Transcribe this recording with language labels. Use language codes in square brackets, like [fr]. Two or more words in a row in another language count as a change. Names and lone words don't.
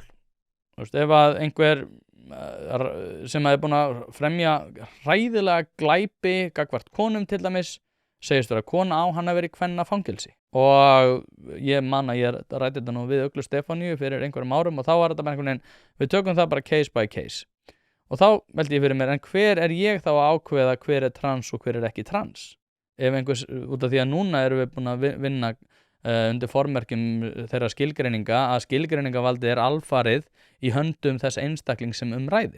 [is] Ef að einhver sem er búin að fremja hræðilega glæpi gagnvart konum til dæmis, segist vera kona, á hann að vera í kvennafangelsi. Og ég man að ég ræddi þetta nú við Uglu Stefáníu fyrir einhverjum árum, og þá var þetta bara einhvern veginn, við tökum það bara [en] case by case. [is] Og þá veldi ég fyrir mér, en hver er ég þá að ákveða hver er trans og hver er ekki trans? Ef einhvers, út af því að núna erum við búin að vinna undir formerkjum þeirra skilgreininga, að skilgreiningavaldið er alfarið í höndum þess einstakling sem ræðir.